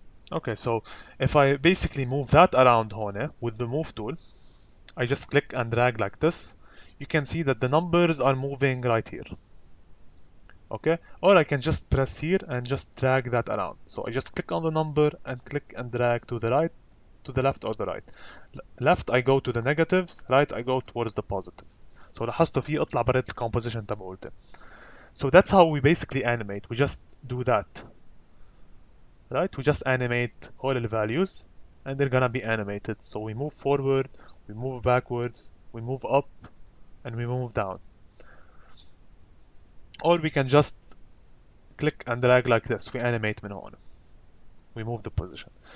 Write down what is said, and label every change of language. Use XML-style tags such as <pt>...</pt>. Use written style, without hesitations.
<en>Okay, so if I basically move that around</en> <ar>هون</ar> <en>with the move tool, I just click and drag like this, you can see that the numbers are moving right here. Okay, or I can just press here and just drag that around. So I just click on the number and click and drag to the right, to the left or the right. Left I go to the negatives, right I go towards the positive.</en> <ar>So لاحظتوا في اطلع برات الكومبوزيشن تبعولته.</ar> <en>So that's how we basically animate. We just do that. Right? We just animate all the values and they're gonna be animated. So we move forward, we move backwards, we move up, and we move down. Or we can just click and drag like this. We animate</en> <ar>من هون.</ar> <en>We move the position.</en>